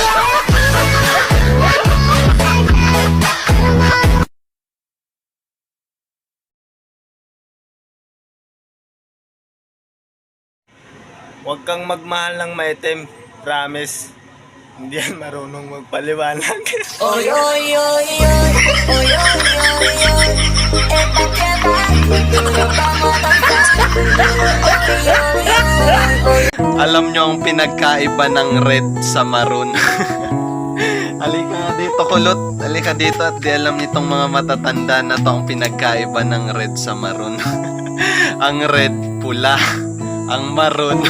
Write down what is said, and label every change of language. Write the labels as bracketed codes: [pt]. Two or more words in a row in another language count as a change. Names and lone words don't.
[tl] Huwag kang magmahal ng maitim. Promise. Hindi yan marunong magpaliwanag. Oy, oy, oy, oy, oy, oy, oy, oy. [es] Esta queda, pero vamos a pasar. Oy, oy, oy, oy. [tl] Alam nyo ang pinagkaiba ng red sa maroon. Halika nga dito, kulot. Halika dito at di alam nitong mga matatanda na to ang pinagkaiba ng red sa maroon. Ang red, pula. Ang maroon.